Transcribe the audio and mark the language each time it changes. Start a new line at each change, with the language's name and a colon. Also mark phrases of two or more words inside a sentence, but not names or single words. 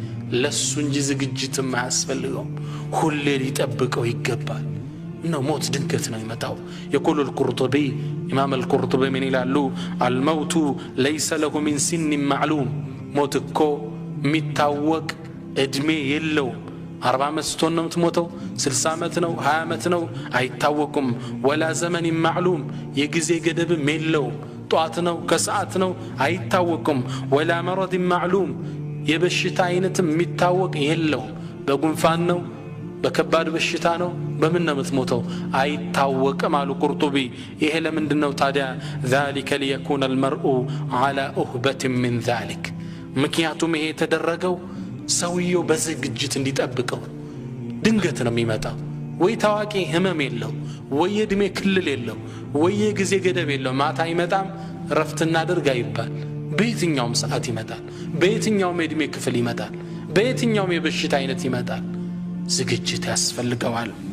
Amharic: ለሱ እንጂ ዝግጅትም አያስፈልገውም ሁሌ ሊጠብቀው ይገባል ነው ሞት ድንገት ነው ይመጣው
Arabic: يقول القرطبي امام القرطبي من
Amharic: ይላሉ
Arabic: الموت ليس له من سن معلوم
Amharic: ሞት እኮ የሚታወቅ እድሜ የለውም 40 ዓመት ስትሆን ነው የምትሞተው 60 ዓመት ነው 20 ዓመት ነው አይታወቅም
Arabic: ولا زمن معلوم
Amharic: የጊዜ ገደብም የለውም ጧት ነው ከሰዓት ነው አይታወቅም
Arabic: ولا مرض معلوم
Amharic: የበሽታ አይነትም የሚታወቅ የለውም በጉንፋን ነው በከባድ በሽታ ነው በምን ነው የምትሞተው አይታወቅም አሉ ቁርጡቢ ይሄ ለምንድነው ታዲያ
Arabic: ذلك ليكون المرء على أهبة من ذلك
Amharic: ምክንያቱም ይሄ የተደረገው ሰውየው በዝግጅት እንዲጠብቀው ድንገት ነው የሚመጣው ወይ ታዋቂ ህመም የለው ወይ እድሜ ክልል የለው ወይ ጊዜ ገደብ የለው ማታ ይመጣም ረፍትና አድርጋ ይባል በየትኛውም ሰዓት ይመጣል በየትኛውም እድሜ ክፍል ይመጣል በየትኛውም የበሽታ አይነት ይመጣል ዝግጅት ያስፈልገዋል